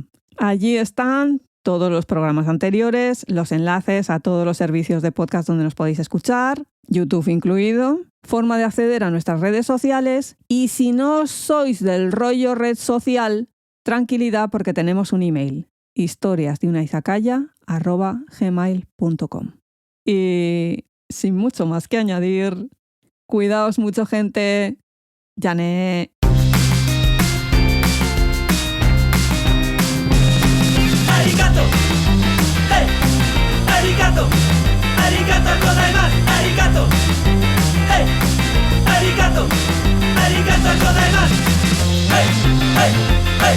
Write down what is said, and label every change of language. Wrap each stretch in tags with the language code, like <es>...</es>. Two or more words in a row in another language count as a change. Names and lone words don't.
<es>Allí están todos los programas anteriores, los enlaces a todos los servicios de podcast donde nos podéis escuchar, YouTube incluido, forma de acceder a nuestras redes sociales y si no sois del rollo red social, tranquilidad porque tenemos un email, historiasdeunaizakaya@gmail.com. Y sin mucho más que añadir, cuidaos mucho, gente. Yané.</es> <ja>ありがとう、hey、ありがとう、ありがとうございます、ありがとう、hey、ありがとう、ありがとうございます、hey、hey.</ja>